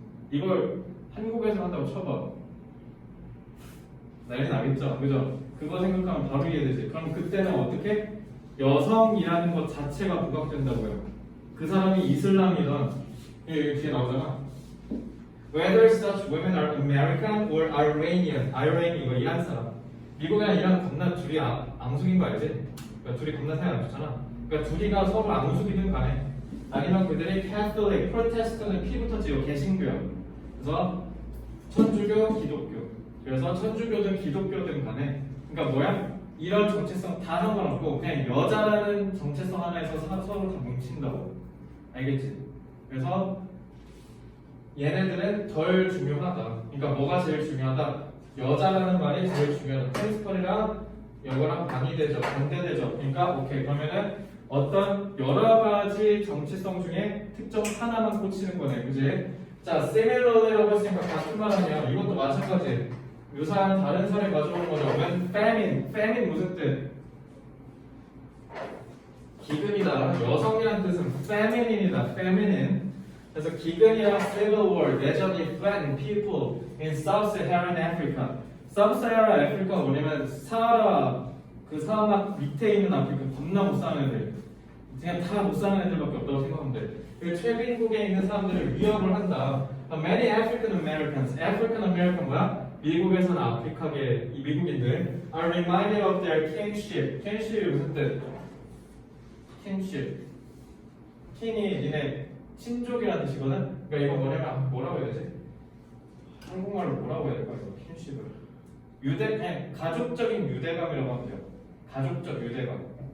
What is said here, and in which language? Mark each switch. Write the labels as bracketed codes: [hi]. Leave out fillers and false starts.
[ko] 이걸 한국에서 한다고 쳐봐. 난리 나겠죠? 그죠? 그거 생각하면 바로 이해되지. 그럼 그때는 어떻게? 여성이라는 것 자체가 부각된다고요. 그 사람이 이슬람이든 여기 뒤에 나오잖아. [en] Whether such women are American or Iranian. [ko] Iran 이거 이란 사람. 미국이랑 이란 겁나 둘이 앙숙인 거 알지? 그러니까 둘이 겁나 사이 안 좋잖아. 그러니까 둘이가 서로 앙숙이든 간에 아니면 그들이 Catholic, 프로테스탄은 피부터 지고 개신교야. 그래서 천주교, 기독교. 그래서 천주교든 기독교든 간에 그러니까 뭐야? 이런 정체성 다 상관없고 그냥 여자라는 정체성 하나에서 서로 다 뭉친다고. 알겠지? 그래서 얘네들은 덜 중요하다. 그러니까 뭐가 제일 중요하다? 여자라는 말이 제일 중요하다. 프린시펄이랑 이거랑 반대되죠. 그러니까 오케이. 그러면은 어떤 여러 가지 정체성 중에 특정 하나만 꽂히는 거네. 그지? 자, similarly라고 했으니까 같은 말 하면 이것도 마찬가지. 유사한 다른 사례 가져오는 거죠. famine 무슨 뜻? 기근이다. 여성이란 뜻은 feminine이다. feminine. 그래서 기근이랑 [en] civil war, [ko] 내전이 [en] threaten people in sub-Saharan Africa. [ko] sub-Saharan Africa가 뭐냐면 사하라 그 사막 밑에 있는 아프리카 겁나 못 사는 애들. 그냥 다 못 사는 애들밖에 없다고 생각하면 돼. 그 최빈국에 있는 사람들을 위협을 한다. [en] Many African Americans, African American [ko] 뭐야? 미국에서는 아프리카계 이 미국인들 [en] are reminded of their kinship. [ko] kinship이 무슨 뜻? kinship. kin이 니네 친족이라는 뜻이거든. 그러니까 이거 뭐라고 해야 되지? 한국말로 뭐라고 해야 될까 이거 kinship을? 그냥 가족적인 유대감이라고 하면 돼요. 가족적 유대감.